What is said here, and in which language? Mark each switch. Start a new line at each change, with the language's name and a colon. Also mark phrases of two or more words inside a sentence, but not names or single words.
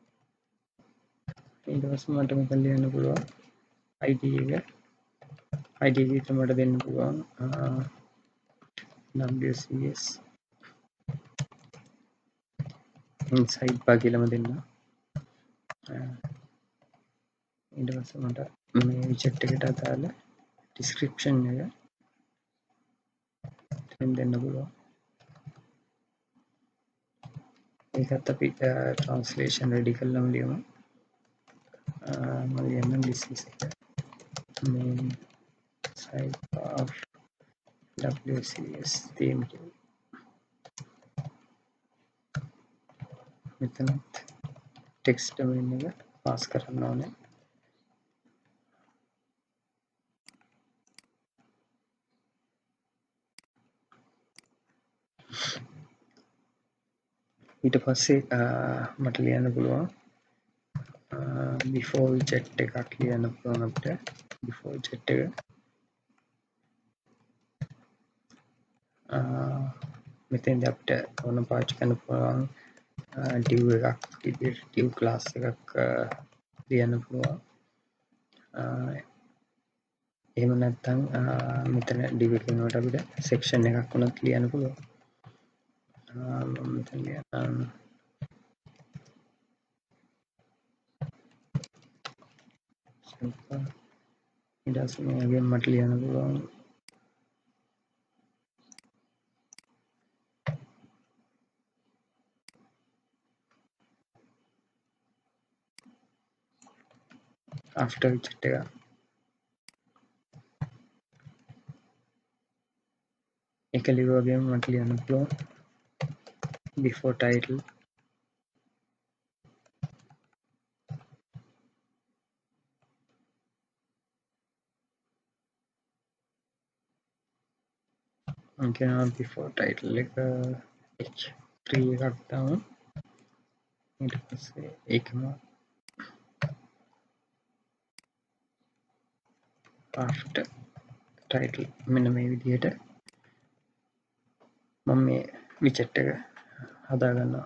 Sinhala: ඊට පස්සේ මට මෙතන ලියන්න පුළුවන් ID එක එක මට දෙන්න පුළුවන්
English: WCS inside bar
Sinhala: කියලාම දෙන්න. ඊට පස්සේ මට මේ widget එකට අදාළ description එක දෙන්න පුළුවන්. ඒකත් අපි
English: translation ready
Sinhala: කරලාම ලියමු. මම ලියන්න
English: this is main site of WCS theme.
Sinhala: මෙතන
English: text domain
Sinhala: එක pass කරන්න ඕනේ. ඊට පස්සේ මට ලියන්න පුළුවන්
English: before widget
Sinhala: එකක් ලියන්න පුළුවන් අපිට.
English: before widget
Sinhala: එක මෙතෙන්දී අපිට ඕන පාවිච්චි කරන්න පුළුවන් div එකක් විදිහට
English: div class
Sinhala: එකක් ලියන්න පුළුවන්. එහෙම නැත්නම් මෙතන div එක වෙනුවට අපිට section එකක් වුණත් ලියන්න පුළුවන්. මම මෙතන ලියන්නම් ඊට පස්සේ මේකෙන් මට ලියන්න පුළුවන්
English: after widget
Sinhala: එක එක ලියුවගේම මට ලියන්න පුළුවන්
English: before title
Sinhala: කියනවා
English: before title
Sinhala: එක h3 එකක් දාමු. ඊට පස්සේ ඒකම
English: after title
Sinhala: මෙන්න මේ විදිහට මම මේ widget එක හදා ගන්නවා.